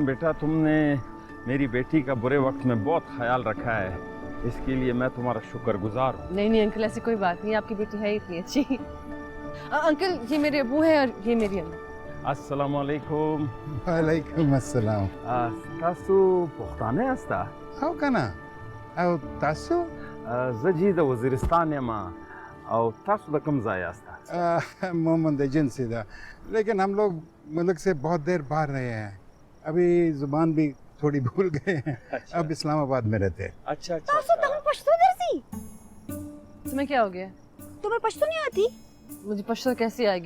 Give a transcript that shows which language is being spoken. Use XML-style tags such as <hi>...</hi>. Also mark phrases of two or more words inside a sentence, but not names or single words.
<ur>بیٹا، تم نے میری بیٹی کا برے وقت میں بہت خیال رکھا ہے، اس کے لیے میں تمہارا شکرگزار ہوں. نہیں نہیں انکل، ایسی کوئی بات نہیں، آپ کی بیٹی ہے اتنی اچھی۔ انکل یہ میرے ابو ہیں اور یہ میری اماں. السلام علیکم. وعلیکم السلام.</ur> <ps>تاسو پښتانه یاست? هو، کنه؟ او تاسو? زه د وزیرستان یم او تاسو د کوم ځای یاست؟</ps> <ur>مہمند ایجنسی دا، لیکن ہم لوگ ملک سے بہت دیر باہر رہے ہیں، ابھی زبان بھی تھوڑی بھول گئے ہیں. اچھا. اب اسلام آباد میں رہتے ہیں. اچھا اچھا تاسو تمہیں پشتو درجی? تمہیں کیا ہو گیا? تمہیں پشتو نہیں آتی? مجھے پشتو کیسے آئے گی?</ur>